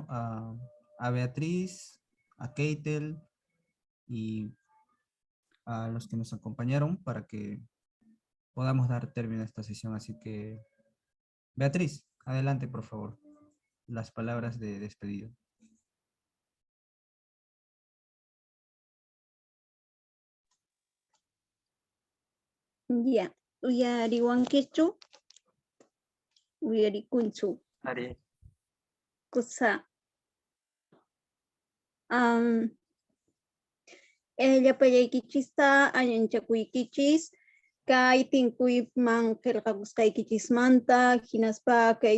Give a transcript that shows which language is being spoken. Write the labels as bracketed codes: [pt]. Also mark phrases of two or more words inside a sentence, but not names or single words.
[es] A Beatriz, a Keitel y a los que nos acompañaron para que podamos dar término a esta sesión. Así que, Beatriz, adelante, por favor. Las palabras de despedida. Ya, [qu] uyariwankichu, uyarikunchu. Ari. Kusa. Llapallaykichista ayanchakuykichis, kay tinkuyman qillqakusqaykichismanta, hinaspa kay